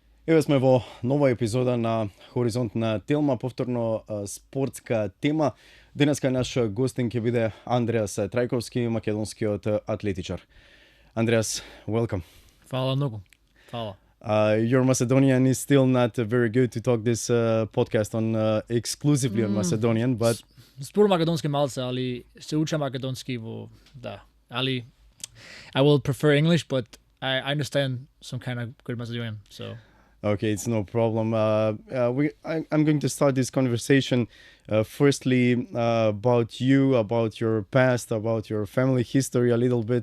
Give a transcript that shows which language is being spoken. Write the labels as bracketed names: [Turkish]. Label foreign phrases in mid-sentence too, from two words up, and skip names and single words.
[Macedonian] Еве сме во нова епизода на ХоризонТелма, повторно спортска тема. Денеска наш гостин ќе биде Андреас Трајковски, македонскиот атлетичар. Андреас, welcome. Фала многу. Фала. [English] Your Macedonian is still not very good to talk this podcast on exclusively on Macedonian, but [Macedonian] Зборувам македонски малце, али се учам македонски во али [English] I will prefer English, but I understand some kind of good Macedonian, so okay, it's no problem. I'm going to start this conversation firstly about you, about your past, about your family history a little bit.